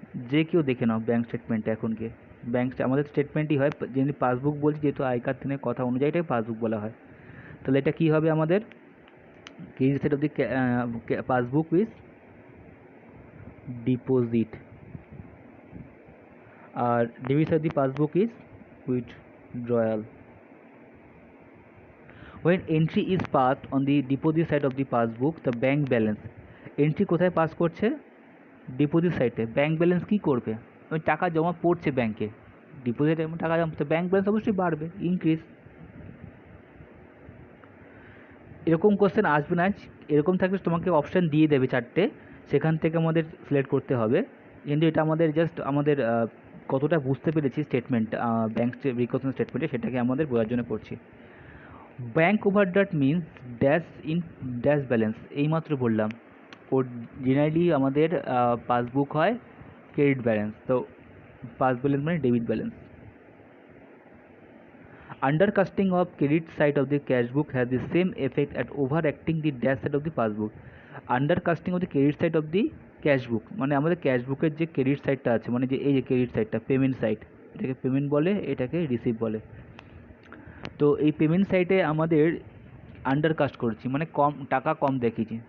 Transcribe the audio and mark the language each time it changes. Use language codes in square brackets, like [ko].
[bn] যে কেউ দেখে নাও ব্যাঙ্ক স্টেটমেন্টে, এখন গিয়ে ব্যাঙ্ক আমাদের স্টেটমেন্টই হয়, যেহেতু পাসবুক বলছি, যেহেতু আয়কার দিনের কথা অনুযায়ী এটাকে পাসবুক বলা হয়। তাহলে এটা কী হবে আমাদের, [en] credit side of the passbook with deposit, [bn] আর [en] Debit side of the passbook is withdrawal. When entry is passed on the deposit side of the passbook, the bank balance, [bn] entry কোথায় pass করছে, deposit সাইটে। Bank balance কী করবে, ওই টাকা জমা পড়ছে ব্যাংকে, ডিপোজিটে টাকা জমা, তো ব্যাঙ্ক ব্যালেন্স অবশ্যই বাড়বে, ইনক্রিজ। এরকম কোশ্চেন আসবে না, এরকম থাকলে তোমাকে অপশান দিয়ে দেবে চারটে, সেখান থেকে আমাদের সিলেক্ট করতে হবে। কিন্তু এটা আমাদের জাস্ট আমাদের কতটা বুঝতে পেরেছি স্টেটমেন্ট, ব্যাঙ্ক রিকনসিলিয়েশন স্টেটমেন্টে, সেটাকে আমাদের বোঝার জন্য করছি। Bank overdraft means dash in dash balance, এইমাত্র বললাম। ও জেনারেলি আমাদের পাসবুক হয় ক্রেডিট ব্যালেন্স, তো পাস ব্যালেন্স মানে debit balance. [en] Undercasting of credit side of the cash book has the same effect at overacting the dash side of the passbook. Undercasting of the credit side of the cash book [bn] মানে আমাদের cash বুকের যে credit সাইডটা আছে, মানে যে এই যে ক্রেডিট সাইডটা, পেমেন্ট সাইড, এটাকে পেমেন্ট বলে, এটাকে রিসিভ বলে। তো এই পেমেন্ট সাইডে আমাদের আন্ডারকাস্ট করেছি, মানে কম টাকা কম দেখিয়েছি।